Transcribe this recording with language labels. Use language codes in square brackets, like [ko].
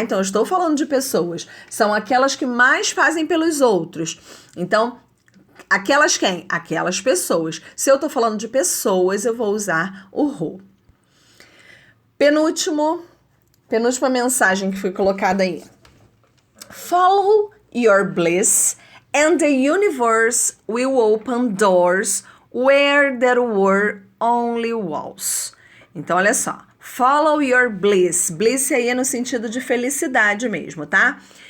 [pt] Então, eu estou falando de pessoas. São aquelas que mais fazem pelos outros. Então, aquelas quem? Aquelas pessoas. Se eu tô falando de pessoas, eu vou usar o who. Penúltima mensagem que foi colocada aí. [en] Follow your bliss and the universe will open doors where there were only walls. [pt] Então, olha só. [en] Follow your bliss. [pt] Bliss aí é no sentido de felicidade mesmo, tá?